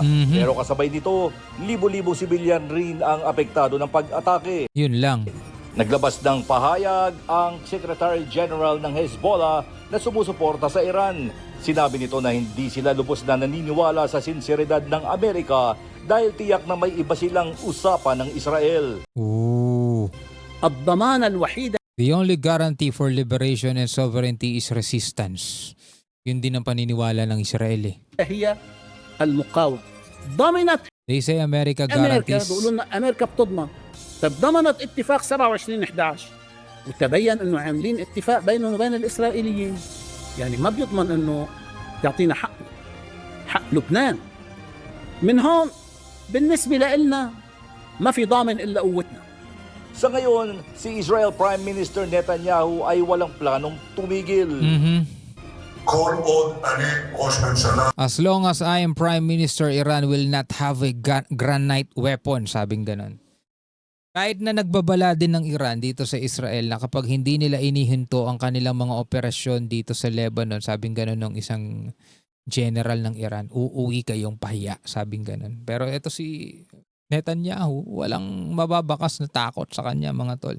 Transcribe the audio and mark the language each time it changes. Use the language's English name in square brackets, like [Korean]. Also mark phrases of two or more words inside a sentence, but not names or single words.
[Filipino] Pero kasabay nito, libo-libong sibilyan rin ang apektado ng pag-atake. Yun lang. Naglabas ng pahayag ang [English] Secretary General [Filipino] ng Hezbollah na sumusuporta sa Iran. Sinabi nito na hindi sila lubos na naniniwala sa sinseridad ng Amerika dahil tiyak na may iba silang usapan ng Israel. Ooh. [Arabic] الضمانة الوحيدة [English] The only guarantee for liberation and sovereignty is resistance. [Filipino] Yun din ang paniniwala ng Israel eh. [Arabic] هي المقاومة. ضمنت [English] They say America [Arabic] أمريكا [English] guarantees. [Arabic] بيقولوا لنا أمريكا بتضمن. طب ضمنت اتفاق 27/11 وتبين إنه عاملين اتفاق بينهم وبين الإسرائيليين. يعني ما بيضمن إنه تعطينا حق لبنان. من هون بالنسبة لنا ما في ضامن إلا قوتنا. [Filipino] Sa ngayon, si Israel [English] Prime Minister [Filipino] Netanyahu ay walang planong tumigil. [Hebrew] כל עוד אני ראש ממשלה, [English] As long as I am Prime Minister, Iran will not have a granite weapon, [Filipino] sabing ganon. Kahit na nagbabala din ng Iran dito sa Israel na kapag hindi nila inihinto ang kanilang mga operasyon dito sa Lebanon, sabing ganon ng isang general ng Iran, uuwi kayong pahiya, sabing ganon. Pero ito si Netanyahu, walang mababakas na takot sa kanya, mga tol.